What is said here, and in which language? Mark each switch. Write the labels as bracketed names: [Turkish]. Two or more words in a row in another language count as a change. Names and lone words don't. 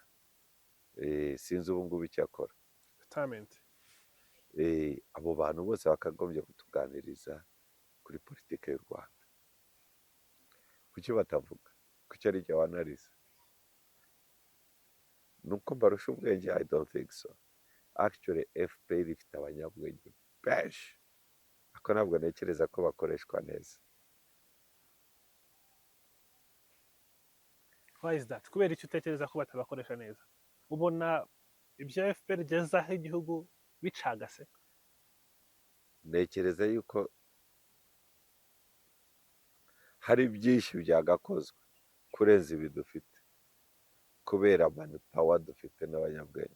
[Kinyarwanda] sinzi ubu ngubu icyo akora. [English] Retirement. [Kinyarwanda] Abo bantu bose bakagombye kutuganiriza kuri politiki y'u Rwanda. Kuki batavuga? Kuki ari jye wanarize? Nuko mbarusha ubwenge? [English] I don't think so. [Kinyarwanda] Actually FPR ifite abanyabwenge benshi, ariko ntabwo ntekereza ko bakoreshwa neza. [English] Why is that? [Kinyarwanda] Kubera icyo utekereza ko batabakoresha neza? Ubona ibyo FPR igezaho igihugu bicagase? Ntekereza yuko hari byinshi byagakozwe kurenza ibi dufite, kubera manpower dufite n'abanyabwenge.